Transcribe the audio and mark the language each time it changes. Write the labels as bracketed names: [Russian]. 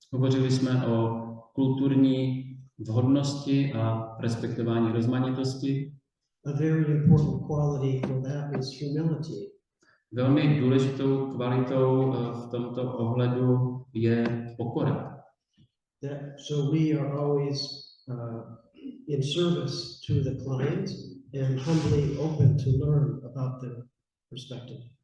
[Czech] Hovořili jsme o kulturní vhodnosti a respektování rozmanitosti. [English] A very important quality for that is humility. [Czech] Velmi důležitou kvalitou v tomto ohledu je pokora. [English] So we are always in service to the client and humbly open to learn about their perspective.